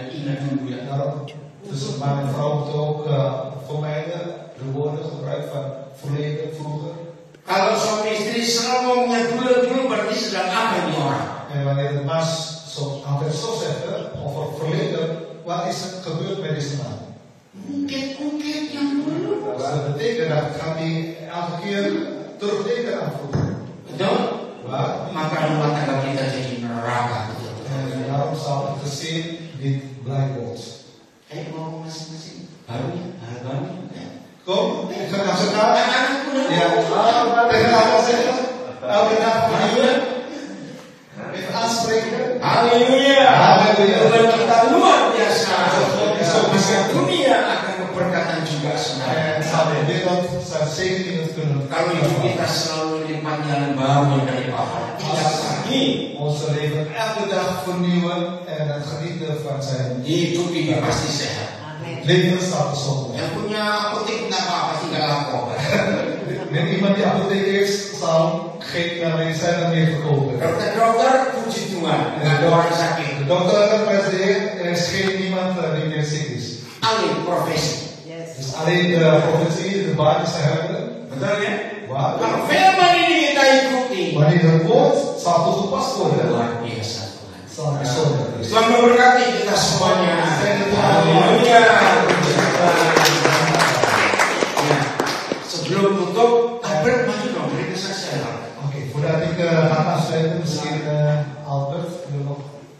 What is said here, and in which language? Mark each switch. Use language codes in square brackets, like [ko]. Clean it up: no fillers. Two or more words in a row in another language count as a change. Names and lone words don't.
[nl] Daarom, dus man en vrouw moeten ook vermijden de woorden gebruiken van verleden, vroeger. [id] Kalau suami istri selalu ngomongnya dulu berarti sedang apa ini orang? [nl] En wanneer de man altijd zo zegt over verleden, wat is er gebeurd met deze man? [id] Ungkit yang dulu. [nl] Dus dat betekent dat gaat hij elke keer terugdenken aan vroeger. [id] Betul? [nl] Maar, [id] Maka rumah tangga kita jadi neraka. [nl] en daarom zal het gezin niet blij worden. [id] Ayo ngomong masing-masing. Barunya, barunya. [nl] Kom, ik ga naar z'n kant. [id] Anak-anakku [nl] Ja, tegen elkaar zeggen. Elke dag vernieuwen. Even aanspreken. [id] Haleluya. [nl] Haleluya. [id] Tuhan kita luar biasa. Maka dunia akan berkatan juga [nl] En [id] sebenarnya. [nl] zal de wereld zijn zegeningen kunnen [id] Kalau hidup kita selalu lipat jalan baru dari Bapa. Tidak lagi. [nl] Onze leven elke dag vernieuwen en het genieten van zijn [id] Hidup ini pasti sehat. [nl] leven staat gezond. [id] Yang punya apotek tidak apa-apa, tinggal lapor. [nl] Met iemand die apotheek heeft, zal geen medicijnen meer verkopen. [id] Dokter, puji Tuhan, nggak ada orang sakit. [nl] De dokter presenteert, er is geen niemand die meer ziek is. [id] Alih profesi. [nl] Dus alleen de profetie, de baan is te hebben. [id] Betul ya? [nl] Waar? [id] Kalau firman ini kita ikuti, [nl] Wanneer het woord zal toegepast worden, [id] luar biasa Tuhan. [nl] zal het gezond worden. [id] Tuhan memberkati kita semuanya. Haleluya. Ya, sebelum tutup, Albert maju dong, beri kesaksian. [nl] Oké, voordat ik ga afsluiten, misschien Albert wil nog